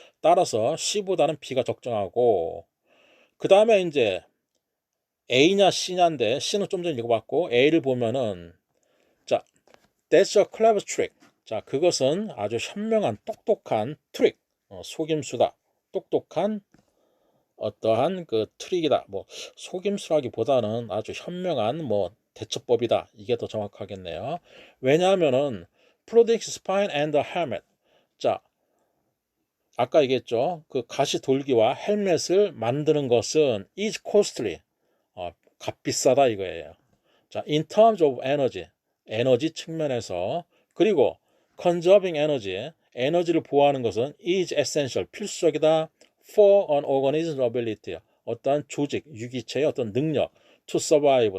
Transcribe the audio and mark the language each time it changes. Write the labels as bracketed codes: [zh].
[ko] 따라서 C보다는 B가 적정하고, 그 다음에 이제 A냐 C냐인데, C는 좀 전에 읽어봤고, A를 보면은, 자, [en] That's a clever trick. [ko] 자, 그것은 아주 현명한 똑똑한 트릭, 속임수다. 똑똑한 어떠한 그 트릭이다. 뭐 속임수라기보다는 아주 현명한 뭐 대처법이다. 이게 더 정확하겠네요. 왜냐하면은 [en] Producing spine and a helmet. [ko] 자, 아까 얘기했죠. 그 가시 돌기와 헬멧을 만드는 것은 [en] is costly. [ko] 값비싸다 이거예요. 자, [en] in terms of energy. [ko] 에너지 측면에서 그리고 [en] conserving energy. [ko] 에너지를 보호하는 것은 [en] is essential. [ko] 필수적이다. [en] for an organism's ability. [ko] 어떠한 조직, 유기체의 어떤 능력 [en] to survive.